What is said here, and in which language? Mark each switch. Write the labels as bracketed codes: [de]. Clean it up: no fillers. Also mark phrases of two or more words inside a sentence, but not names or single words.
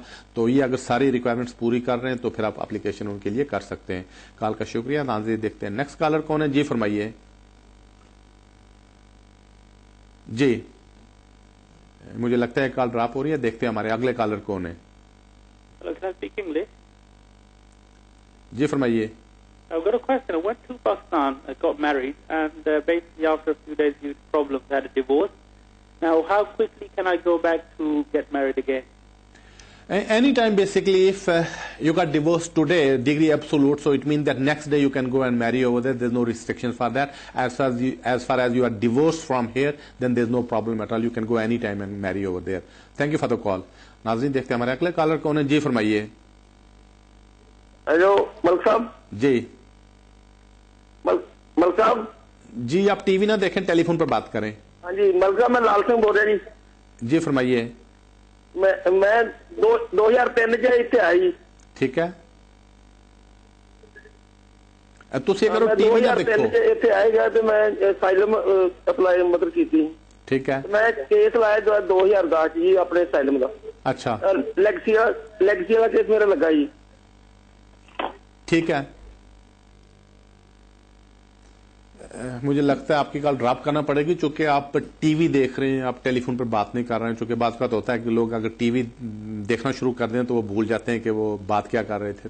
[ur] تو یہ اگر ساری ریکوائرمنٹس پوری کر رہے ہیں تو پھر آپ اپلیکیشن ان کے لیے کر سکتے ہیں. کال کا شکریہ. ناظرین دیکھتے ہیں [en] next caller [ur] کون ہے. جی فرمائیے. جی مجھے لگتا ہے [en] call drop [ur] ہو رہی ہے. دیکھتے ہیں ہمارے اگلے کالر کون ہے. جی فرمائیے. [en] I've got a question. I went to Pakistan, I got married, and basically after a few days due to problems I had a divorce. Now how quickly can I go back to get married again? Anytime basically, if you got divorced today, degree absolute, so it means that next day you can go and marry over there. There's no restrictions for that. As far as you are divorced from here, then there's no problem at all. You can go anytime and marry over there. Thank you for the call. [ur] ناظرین دیکھتے ہیں ہمارے اگلے کالر کون ہے. جی فرمائیے. ہیلو ملک صاحب. جی ملک صاحب. جی آپ ٹی وی نہ دیکھیں, ٹیلی فون پر بات کریں. ہاں جی ملک صاحب, میں لال سنگھ بول رہا جی. جی فرمائیے. [pa] میں 2003 ਚ ਇੱਥੇ ਆਈ. ਠੀਕ ਹੈ. ਤੁਸੀਂ ਅਗਰ ਟੀਵੀ ਨਾ ਦੇਖੋ, ਇੱਥੇ ਆਏਗਾ ਤੇ ਮੈਂ [en] asylum apply [pa] ਮਤਲਬ ਕੀਤੀ. ਠੀਕ ਹੈ. ਮੈਂ ਕੇਸ ਲਾਇਆ 2010 ਜੀ ਆਪਣੇ ਅਸਾਈਲਮ ਦਾ. ਅੱਛਾ. ਲੈਗਸੀ ਵਾਲਾ ਕੇਸ ਮੇਰਾ ਲੱਗਾ ਜੀ. [ur] ٹھیک ہے. مجھے لگتا ہے آپ کی [en] call drop [ur] کرنا پڑے گی, چونکہ آپ ٹی وی دیکھ رہے ہیں, آپ ٹیلی فون پر بات نہیں کر رہے ہیں. چونکہ بعض اوقات ہوتا ہے کہ لوگ اگر ٹی وی دیکھنا شروع کر دیں تو وہ بھول جاتے ہیں کہ وہ بات کیا کر رہے تھے.